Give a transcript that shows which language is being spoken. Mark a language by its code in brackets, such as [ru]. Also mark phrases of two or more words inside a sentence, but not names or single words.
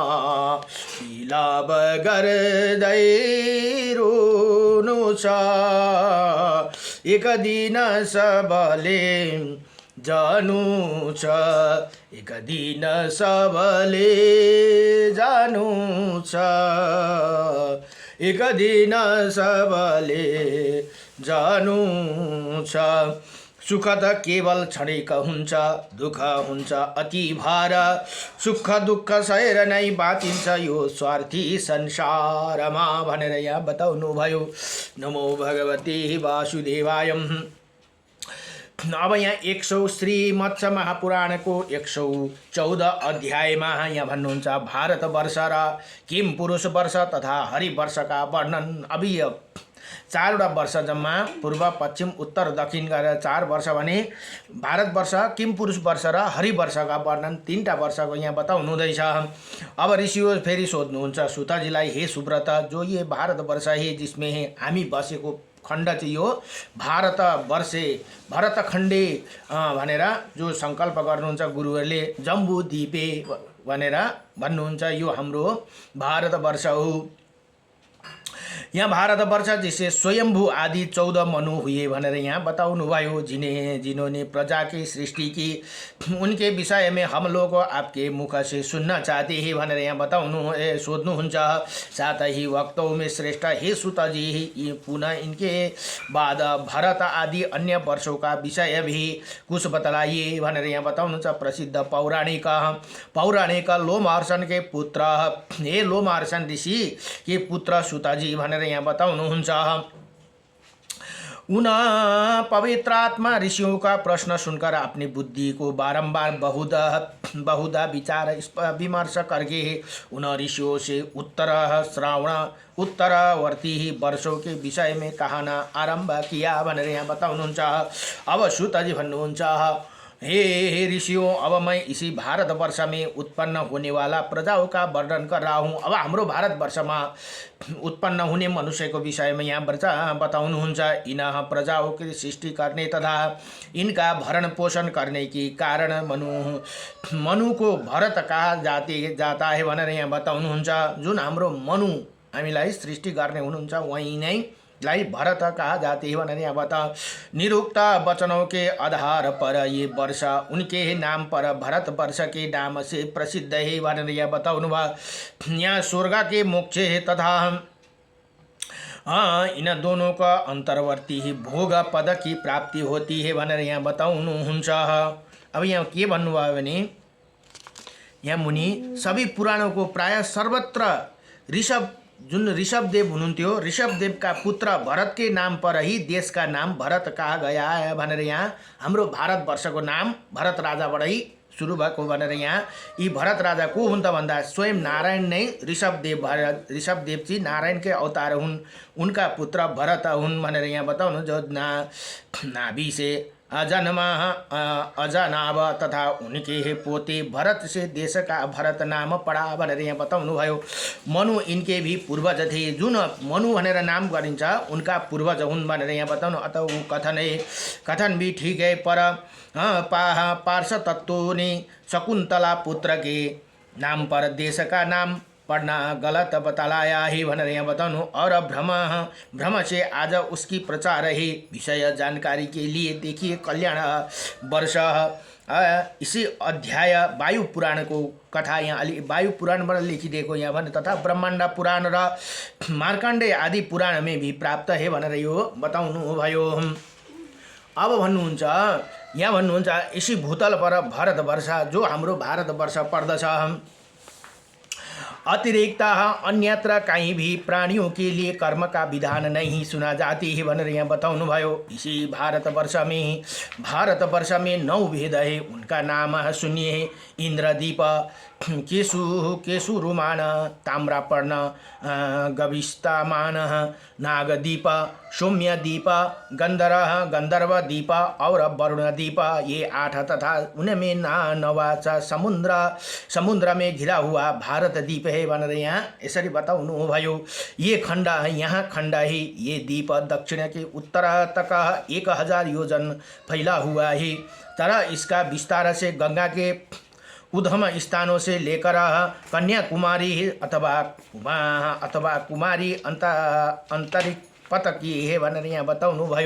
[ne] विलाप गर्दै रुनु छ, एक दिन सबले जानु छ, एक दिन सबले जानु छ, एक दिन सबले जानु छ। सुख त केवल क्षणिक हुन्छ, दुःख हुन्छ अति भार। सुख दुःख सहेर नै बाँचिन्छ यो स्वार्थी संसारमा भनेर यहाँ बताउनु भयो। [sa] नमो भगवते वासुदेवाय। [ne] अब यहाँ 100 श्रीमत्स्य महापुराणको 114 अध्यायमा यहाँ भन्नुहुन्छ भारतवर्ष र किम पुरुष वर्ष तथा हरिवर्षका वर्णन। अभिय 4वटा वर्ष जम्मा पूर्व पश्चिम उत्तर दक्षिण गरेर 4 वर्ष भने भारतवर्ष किम पुरुष वर्ष र हरिवर्षका वर्णन 3टा वर्षको यहाँ बताउनु हुँदैछ। अब ऋषियो फेरि सोध्नुहुन्छ सुतजीलाई, हे सुब्रत, [hi] जो ये भारतवर्ष है जिसमें [ne] हामी बसेको खण्ड चाहिँ यो [sa] भारतवर्षे भरतखण्डे [ne] भनेर जो सङ्कल्प गर्नुहुन्छ गुरुहरूले, [sa] जम्बू द्वीपे [ne] भनेर भन्नुहुन्छ, यो हाम्रो भारतवर्ष हो। यहाँ भारतवर्ष [hi] जिसे स्वयंभू आदि 14 मनु हुए [ne] भनेर यहाँ बताउनु भयो। [hi] जिन्होंने प्रजा की सृष्टि की, उनके विषय में हम लोग आपके मुख से सुनना चाहते हैं [ne] भनेर यहाँ बताउनु सोध्नुहुन्छ। [hi] साथ ही वक्तों में श्रेष्ठ हे सुत जी, पुनः इनके बाद भरत आदि अन्य वर्षों का विषय भी कुछ बतलाइए [ne] भनेर यहाँ बताउनुहुन्छ। [hi] प्रसिद्ध पौराणिक लोमहर्षण के पुत्र, हे लोमहर्षण ऋषि के पुत्र सुतजी [ne] भनेर यहाँ बताउनुहुन्छ। [hi] उन पवित्रात्मा ऋषियों का प्रश्न सुनकर अपनी बुद्धि को बारंबार बहुधा विचार विमर्श करके उन ऋषियों से उत्तरवर्ती वर्षों के विषय में कहना आरंभ किया [ne] भनेर यहाँ बताउनुहुन्छ। अब सुतजी भन्नुहुन्छ, [hi] हे ऋषियों, अब मैं इसी भारतवर्ष में उत्पन्न होने वाला प्रजाओं का वर्णन कर रहा हूँ। [ne] अब हाम्रो भारतवर्ष में उत्पन्न हुने मनुष्य को विषय में यहाँ बताउनुहुन्छ। [hi] इन प्रजाओं की सृष्टि करने तथा इनका भरण पोषण करने की कारण मनु को भरत कहा जाता है [ne] भनेर यहाँ बताउनुहुन्छ। जुन हाम्रो मनु हामीलाई सृष्टि गर्ने हुनुहुन्छ, वही नै लाई भरत [hi] कहा जाते हैं [ne] भनेर यहाँ बता। [hi] निरुक्त वचनों के आधार पर ये वर्ष उनके नाम पर भरत वर्ष के नाम से प्रसिद्ध है [ne] भनेर यहाँ बताउनु भयो। [hi] यहाँ स्वर्ग के मोक्ष है तथा इन दोनों का अंतर्वर्ती ही भोग पद की प्राप्ति होती है [ne] भनेर यहाँ बताउनुहुन्छ। अब यहाँ के भन्नुभयो भने यहाँ मुनि सबै पुराणों को प्राय सर्वत्र जुन ऋषभदेव हुनुहुन्थ्यो, ऋषभदेवका पुत्र भरत [hi] के नाम पर ही देश का नाम भरत कहा गया है [ne] भनेर यहाँ हाम्रो भारतवर्षको नाम भरत राजाबाटै सुरु भएको भनेर यहाँ यी भरत राजा को हुन् त भन्दा स्वयं नारायण नै ऋषभदेवजी नारायणकै अवतार हुन्, उनका पुत्र भरत हुन् भनेर यहाँ बताउनु। [hi] जो नाभि से अजन्मा अजनाभ तथा उनके पोते भरत से देश का भरत नाम पड़ा [ne] भनेर यहाँ बताउनु भयो। [hi] मनु इनके भी पूर्वज थे, [ne] जुन मनु भनेर नाम गरिन्छ उनका पूर्वज हुन् भनेर यहाँ बताउनु। [hi] अत वो कथन भी ठीक है, पर पार्श तत्व ने शकुंतला पुत्र के नाम पर देश का नाम पढ़ना गलत बतलाया है [ne] भनेर यहाँ बताउनु। [hi] और भ्रम से आज उसकी प्रचार है। विषय जानकारी के लिए देखिए कल्याण वर्ष इसी अध्याय वायु पुराण को कथा [ne] यहाँ अलि वायु पुराणबाट लेखिदिएको यहाँ भने तथा [hi] ब्रह्माण्ड पुराण र मार्कण्डेय आदि पुराण में भी प्राप्त है [ne] भनेर यो बताउनु भयो। अब भन्नुहुन्छ यहाँ भन्नुहुन्छ [hi] इसी भूतल पर भारतवर्ष जो [ne] हाम्रो भारतवर्ष पर्दछ [hi] अतिरिक्त अन्यत्र कहीं भी प्राणियों के लिए कर्म का विधान नहीं सुना जाती है [ne] भनेर यहाँ बताउनु भयो। [hi] इसी भारतवर्ष में 9 वेद है, उनका नाम सुनिए इंद्रदीप, केशुरुमान, ताम्रपर्ण, गविष्टमान, नागदीप, सौम्यदीप, गंधर्वदीप और वरुणदीप, ये 8 तथा उनमें नवाचा समुद्र में घिरा हुआ भारत द्वीप है [ne] भनेर यहाँ यसरी बताउनु भयो। [hi] ये खण्ड [ne] यहाँ खण्ड [hi] है, ये द्वीप दक्षिण के उत्तर तक 1000 योजन फैला हुआ है, तरह इसका विस्तार से गंगा के उद्गम स्थानों से लेकर कन्याकुमारी अथवा कुमारी अंतरिक्ष पथ की है [ne] भनेर यहाँ बताउनु भयो।